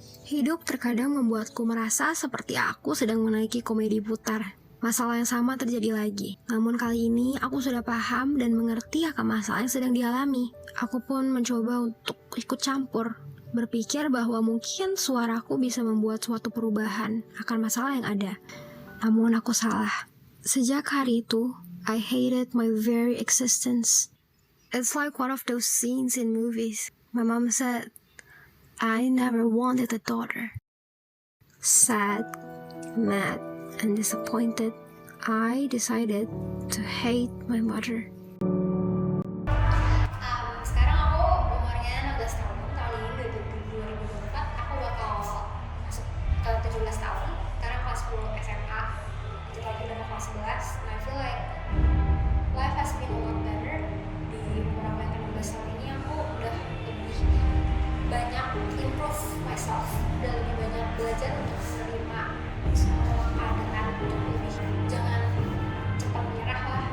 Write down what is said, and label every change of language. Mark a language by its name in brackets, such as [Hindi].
[Indonesian] Hidup terkadang membuatku merasa seperti aku sedang menaiki komedi putar. Masalah yang sama terjadi lagi. Namun kali ini aku sudah paham dan mengerti akan masalah yang sedang dialami. Aku pun mencoba untuk ikut campur, berpikir bahwa mungkin suaraku bisa membuat suatu perubahan akan masalah yang ada. Namun aku salah. Sejak hari itu, [English] I hated my very existence. It's like one of those scenes in movies. My mom said, I never wanted a daughter. Sad, mad, and disappointed, I decided to hate my mother. [Indonesian] Sekarang aku umurnya 16 tahun, tahun ini 2024 aku bakal masuk ke 17 tahun. Sekarang kelas 10 SMA, lanjut lagi udah kelas 11. [English] Nah, I feel like life has been a lot better. [Indonesian] Di umur aku yang ke-16 tahun ini aku udah lebih banyak [English] improve myself, [Indonesian] udah lebih banyak belajar untuk menerima semua keadaan, untuk lebih jangan cepat menyerah lah.